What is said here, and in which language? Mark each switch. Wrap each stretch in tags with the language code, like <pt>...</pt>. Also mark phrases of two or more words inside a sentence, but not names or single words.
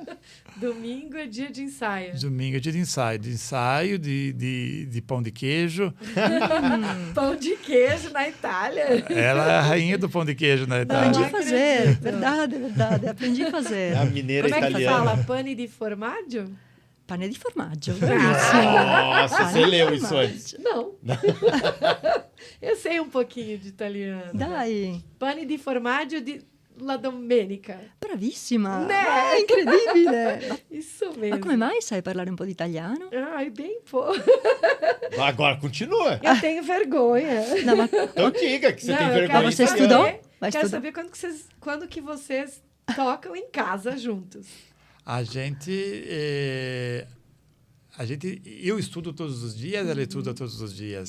<pt>Domingo é dia de ensaio. Domingo é dia de ensaio, de pão de queijo. Pão de queijo na Itália. Ela é a rainha do pão de queijo na Itália. Aprendi a fazer, verdade, aprendi a fazer. A mineira Como italiana. Como é que fala?</pt> <it>Pane di formaggio? Pane di formaggio.</it> <pt>Nossa, você leu isso antes. Não. Eu sei um pouquinho de italiano.</pt> <it>Dai. Pane di formaggio di la domenica. Bravissima.</it> <pt>Né?</pt> <it>È incredibile.</it> <pt>Isso mesmo.</pt> <it>Ma come mai sai parlare un po' di italiano?</it> <pt>Bem pouco. Agora continua. Eu tenho vergonha.</pt> <it>No, ma</it> <pt>Então diga que você tem eu vergonha. quero Você saber- estudou? Vai Quero estudar. saber quando que vocês tocam em casa juntos. Eu estudo todos os dias, ela estuda todos os dias.</pt>